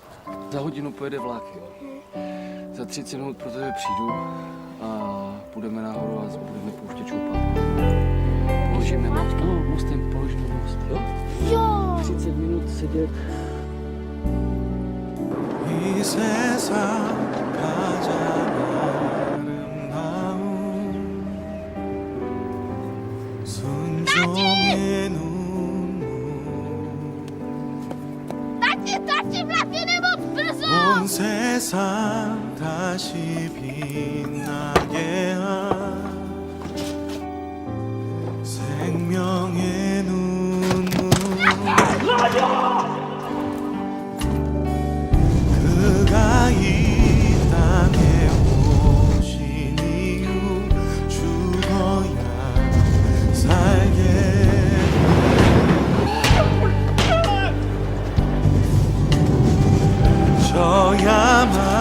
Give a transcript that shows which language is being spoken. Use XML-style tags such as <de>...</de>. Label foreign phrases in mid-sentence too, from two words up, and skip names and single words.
<cs>Za hodinu pojede vlak, jo. Za 30 minut pro tebe přijdu a půjdeme nahoru a budeme pouštět čoupat. Položíme most. Ano, mostem položíme most, jo? Jo. 30 minut sedět.</cs> <ko>이 세상 가장 아름다운 순종의 눈물</ko> <cs>따지 vlaky nebo brzo!</cs> <ko>온 세상 다시 빛나게 한 생명의 눈물 그가 이 땅에 오신 이유 죽어야 살게 져야만</ko>